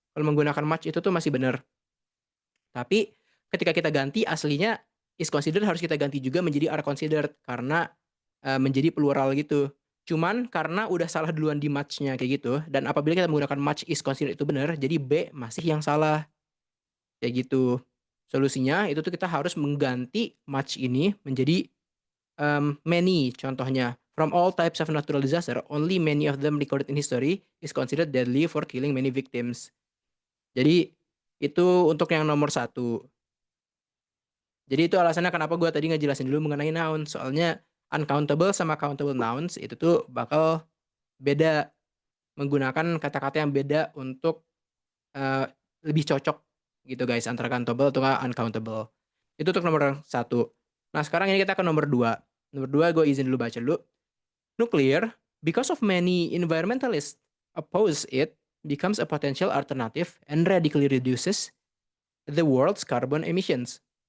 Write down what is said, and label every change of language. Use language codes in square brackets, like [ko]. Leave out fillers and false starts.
[id] Kalau menggunakan much itu tuh masih benar. Tapi ketika kita ganti aslinya is considered harus kita ganti juga menjadi are considered karena, menjadi plural gitu. Cuman karena udah salah duluan di much-nya kayak gitu dan apabila kita menggunakan much is considered itu benar, jadi B masih yang salah, kayak gitu. Solusinya itu tuh kita harus mengganti much ini menjadi, many contohnya. [en] From all types of natural disaster, only many of them recorded in history is considered deadly for killing many victims. [id] Jadi itu untuk yang nomor satu. Jadi itu alasannya kenapa gue tadi ngejelasin dulu mengenai noun, soalnya uncountable sama countable nouns itu tuh bakal beda, menggunakan kata-kata yang beda untuk, eee, lebih cocok gitu guys antara countable atau nggak uncountable. Itu untuk nomor satu. Nah sekarang ini kita ke nomor 2. Nomor 2 gue izin dulu baca dulu. [en] Nuclear, because of many environmentalists oppose it, becomes a potential alternative and radically reduces the world's carbon emissions.